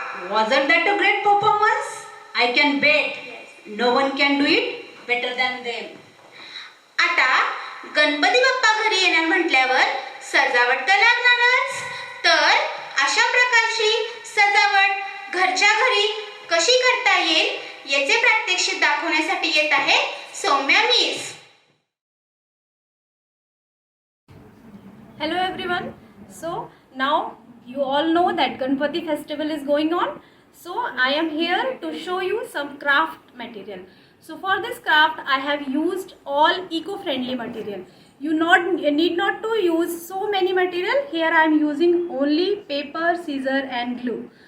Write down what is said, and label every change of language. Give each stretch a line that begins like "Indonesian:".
English: Wasn't that a great performance? I can bet no one can do it better than them.
Marathi: आता गणपती बाप्पा घरी येणार म्हटल्यावर सजावट तर लागणारच. तर अशा प्रकारची सजावट घरच्या घरी कशी करता येईल याचे प्रात्यक्षिक दाखवण्यासाठी येत आहे Soumya miss.
English: Hello everyone. So now you all know that Ganpati festival is going on. So I am here to show you some craft material. So for this craft I have used all eco-friendly material. You need not to use so many material. Here I am using only paper, scissor and glue.